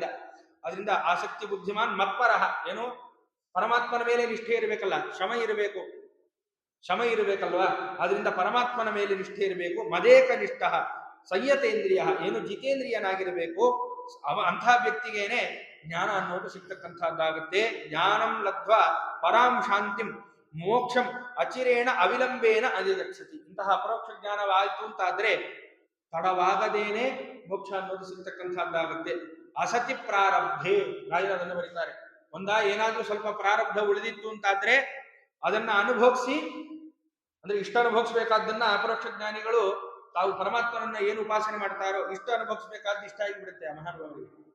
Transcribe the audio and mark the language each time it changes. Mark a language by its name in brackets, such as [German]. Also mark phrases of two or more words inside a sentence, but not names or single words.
[Kannada] ಅದರಿಂದ ಆಸಕ್ತಿ [Sanskrit] ಬುದ್ಧಿಮಾನ್ ಮತ್ಪರಃ, [Kannada] ಏನು ಪರಮಾತ್ಮನ ಮೇಲೆ ನಿಷ್ಠೆ ಇರಬೇಕಲ್ಲ, ಶ್ರಮ ಇರಬೇಕಲ್ವಾ. ಆದ್ರಿಂದ ಪರಮಾತ್ಮನ ಮೇಲೆ ನಿಷ್ಠೆ ಇರಬೇಕು. [Sanskrit] ಮದೇಕ ನಿಷ್ಠ ಸಂಯತೇಂದ್ರಿಯ, [Kannada] ಏನು ಜಿತೇಂದ್ರಿಯನಾಗಿರಬೇಕು ಅಂತಹ ವ್ಯಕ್ತಿಗೇನೆ ಜ್ಞಾನ ಅನ್ನೋದು ಸಿಗ್ತಕ್ಕಂಥದ್ದಾಗುತ್ತೆ. [Sanskrit] ಜ್ಞಾನಂ ಲಬ್ಧ್ವಾ ಪರಾಂ ಶಾಂತಿಂ ಮೋಕ್ಷಂ ಅಚಿರೇಣ ಅವಿಲಂಬೇನ ಅಧಿಗಚ್ಚತಿ. [Kannada] ಇಂತಹ ಅಪರೋಕ್ಷ ಜ್ಞಾನವಾಯಿತು ಅಂತಾದ್ರೆ ತಡವಾಗದೇನೆ ಮೋಕ್ಷ ಅನ್ನೋದು ಸಿಗ್ತಕ್ಕಂಥದ್ದಾಗುತ್ತೆ. [Sanskrit] ಅಸತಿ ಪ್ರಾರಬ್ಧೆ, [Kannada] ರಾಜರು ಅದನ್ನು ಬರೀತಾರೆ. ಏನಾದ್ರೂ ಸ್ವಲ್ಪ ಪ್ರಾರಬ್ಧ ಉಳಿದಿತ್ತು ಅಂತಾದ್ರೆ ಅದನ್ನ ಅನುಭವಿಸಿ, ಅಂದ್ರೆ ಇಷ್ಟ ಅನುಭವಿಸ್ಬೇಕಾದ್ದನ್ನ ಅಪರೋಕ್ಷ ಜ್ಞಾನಿಗಳು ತಾವು ಪರಮಾತ್ಮನನ್ನ ಏನು ಉಪಾಸನೆ ಮಾಡ್ತಾರೋ ಇಷ್ಟ ಅನುಭವಿಸ್ಬೇಕಾದ್ದು ಇಷ್ಟ ಆಗಿಬಿಡುತ್ತೆ ಆ ಮಹಾನುಭಾವರಿಗೆ.